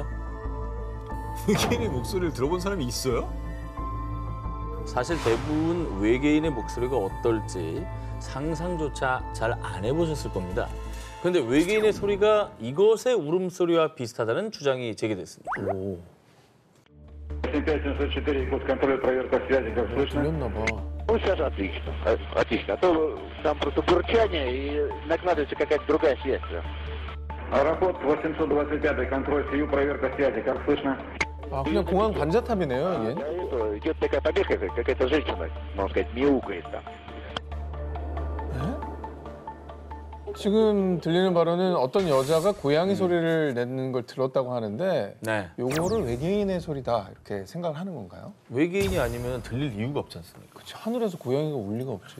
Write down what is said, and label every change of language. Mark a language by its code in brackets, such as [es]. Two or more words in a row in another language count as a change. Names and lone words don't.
[ko] 외계인의 목소리를 들어본 사람이 있어요? 사실 대부분 외계인의 목소리가 어떨지 상상조차 잘 안 해보셨을 겁니다. 그런데 외계인의 소리가 이것의 울음소리와 비슷하다는 주장이 제기됐습니다. 오, [ru] 5704, код контроля, проверка связи, как слышно? [ko] 들렸나 봐. [ru] Ну, сейчас отлично, отлично. А то там просто бурчание и накладывается какая-то другая связь. Аэропорт 825, контроль СИЮ, проверка связи, как слышно? [ko] 그냥 공항 관자탑이네요, [ru] Да, [ko] 이게. [ru] это идет такая побега, какая-то женщина, можно сказать, мяукает там. [ko] 지금 들리는 바로는 어떤 여자가 고양이 소리를 내는 걸 들었다고 하는데 네. 요거를 외계인의 소리다 이렇게 생각을 하는 건가요? 외계인이 아니면 들릴 이유가 없지 않습니까? 그치, 하늘에서 고양이가 울 리가 없지.